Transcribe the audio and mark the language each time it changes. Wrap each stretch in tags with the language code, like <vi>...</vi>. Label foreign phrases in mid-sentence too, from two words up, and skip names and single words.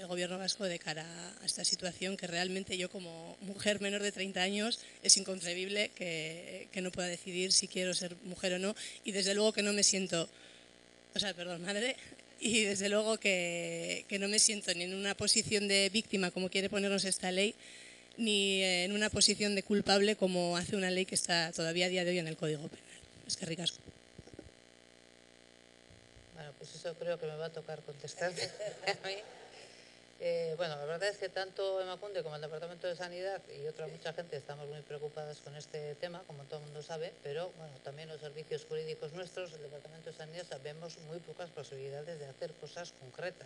<es>Gobierno vasco de cara a esta situación que realmente yo como mujer menor de 30 años es inconcebible que no pueda decidir si quiero ser mujer o no y desde luego que no me siento, madre, y desde luego que no me siento ni en una posición de víctima como quiere ponernos esta ley ni en una posición de culpable como hace una ley que está todavía a día de hoy en el Código Penal.</es> <eu>Eskerrik asko.</eu> <es>Bueno, pues eso creo que me va a tocar contestarte a mí. Bueno, la verdad es que tanto Emakunde como el Departamento de Sanidad y otra mucha gente estamos muy preocupadas con este tema, como todo el mundo sabe, pero bueno, también los servicios jurídicos nuestros, el Departamento de Sanidad, sabemos muy pocas posibilidades de hacer cosas concretas.</es>